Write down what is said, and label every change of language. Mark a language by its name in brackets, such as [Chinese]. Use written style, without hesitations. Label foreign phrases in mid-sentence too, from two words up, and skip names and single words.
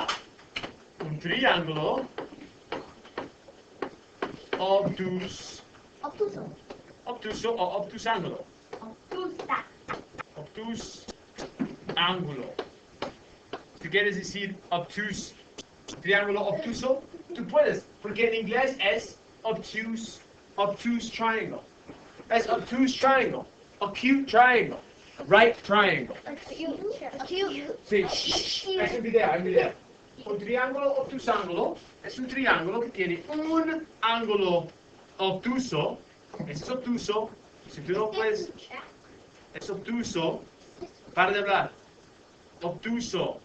[Spanish] Un triángulo obtuso o obtusángulo. Obtusa. Obtus ángulo. Si quieres decir obtuse, triángulo obtuso, tú puedes, porque en inglés es [English] obtuse triangle. Es obtuse triangle, acute triangle, right triangle. Acute. [Spanish] Sí, es un video. Un triángulo obtusángulo es un triángulo que tiene un ángulo obtuso. Es obtuso. Si tú no puedes, es obtuso. Para de hablar. Obtuso.